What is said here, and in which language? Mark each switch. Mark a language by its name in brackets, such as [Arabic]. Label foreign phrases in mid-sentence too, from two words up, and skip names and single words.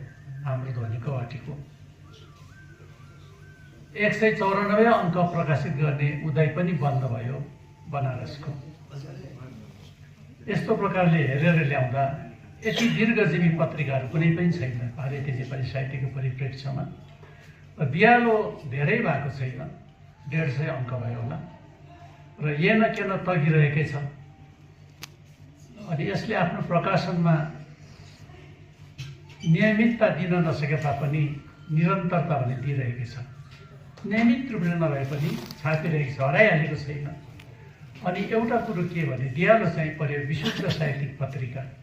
[Nepali] हाम्रो ध्वनि कवाटीको 194 अङ्क प्रकाशित गर्ने उदय पनि बन्द भयो बनारसको। यस्तो प्रकारले हेरेर ल्याउँदा यति दीर्घजीवी पत्रिकाहरू कुनै पनि छैन भारतीय नेपाली साहित्यको परिप्रेक्ष्यमा। र दियालो धेरै भएको छैन, 150 अङ्क भयो होला र येन केन तगिरहेकै छ। अनि यसले आफ्नो प्रकाशनमा नियमितता दिन नसके तापनि निरन्तरता भने दिइरहेको छ। नियमित रूपले नभए पनि छापिरहेको छ, हराइहालेको छैन। अनि एउटा कुरो के भने दियालो चाहिँ पर्यो विशुद्ध साहित्यिक पत्रिका।